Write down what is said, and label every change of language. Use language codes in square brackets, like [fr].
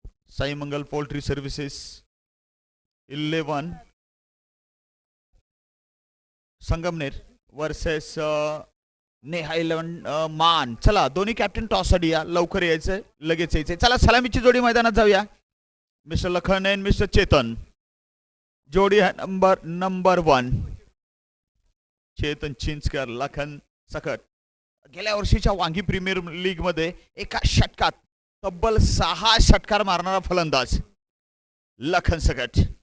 [mr] साई मंगल poultry services 11 Sangamner versus Neha 11 मान. चला दोन्ही कॅप्टन टॉस साठी या. लवकर यायचंय लगेच यायचंय. चला सलामीची जोडी मैदानात जाऊया. Mister Lakhan and mister Chetan. [hi] जोडी है नंबर 1 चेतन चिंचकर लखन सकट. [mr] गेल्या वर्षीच्या वांगी प्रीमियर लीग मध्ये एका षटकात तब्बल 6 षटकार मारणारा फलंदाज लखन सकट.